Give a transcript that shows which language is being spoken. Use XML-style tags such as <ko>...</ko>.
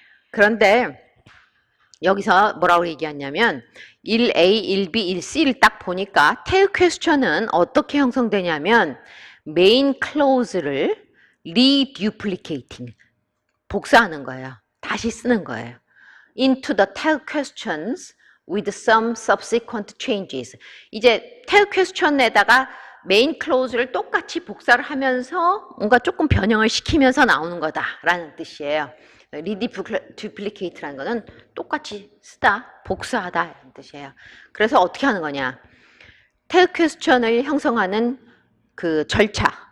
<ko>그런데 여기서 뭐라고 얘기하냐면 1A, 1B, 1C를 딱 보니까 태그 퀘스천은 어떻게 형성되냐면 메인 클로즈를 reduplicating 복사하는 거예요. 다시 쓰는 거예요.</ko> <en>into the tag questions with some subsequent changes.</en> <ko>이제 tag question에다가 메인 클로즈를 똑같이 복사를 하면서 뭔가 조금 변형을 시키면서 나오는 거다라는 뜻이에요. reduplicate라는 거는 똑같이 쓰다, 복사하다 이런 뜻이에요. 그래서 어떻게 하는 거냐? tag question을 형성하는 그 절차.</ko>